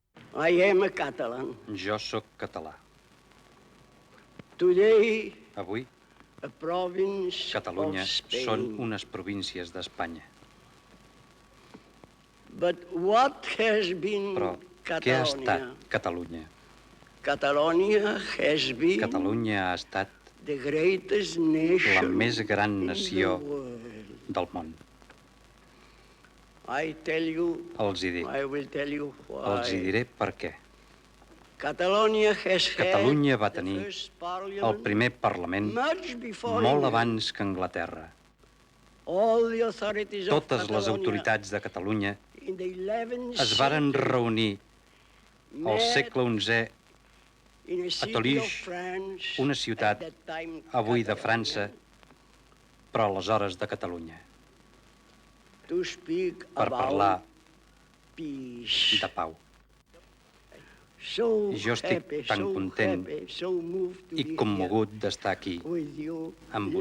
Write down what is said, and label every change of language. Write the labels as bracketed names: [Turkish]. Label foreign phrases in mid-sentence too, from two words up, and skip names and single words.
[English] I am a Catalan. [Catalan] Jo sóc català. [English] Today, [Catalan] Avui, [English] a province [Catalan] Catalunya [English] of Spain. [Catalan] són unes províncies d'Espanya. [English] But what has been [Catalan] Però què ha estat [English] Catalonia? [Catalan] Catalunya? [English] Catalonia has been [Catalan] Catalunya ha estat [English] the greatest [Catalan] la [English] nation [Catalan] més gran [English] in [Catalan] nació [English] the world. [Catalan] del món. [English] I tell you, [Catalan] Els hi dic. [English] I will tell you why. [Catalan] Els hi diré per què. [English] Catalonia has [Catalan] Catalunya va [English] had the [Catalan] tenir [English] first [Catalan] el [English] parliament [Catalan] primer Parlament [English] much before [Catalan] molt [English] England. [Catalan] abans que Anglaterra. [English] All the authorities of [Catalan] Totes les [English] Catalonia [Catalan] autoritats de Catalunya [English] in the 11th [Catalan] es varen [English] century [Catalan] reunir al [English] met [Catalan] segle XI [English] in a [Catalan] a [English] city Toulouse, of France, [Catalan] una ciutat [English] at that time [Catalan] avui de [English] Catalonia, [Catalan] França, però aleshores de Catalunya, [English] to speak [Catalan] per [English] about [Catalan] parlar [English] peace. [Catalan] de pau. [English] So [Catalan] Jo estic [English] happy, [Catalan] tan [English] so [Catalan] content [English] happy, so moved to [Catalan] I [English] be [Catalan] commogut d'estar aquí [English] here with you, [Catalan] amb [English] dear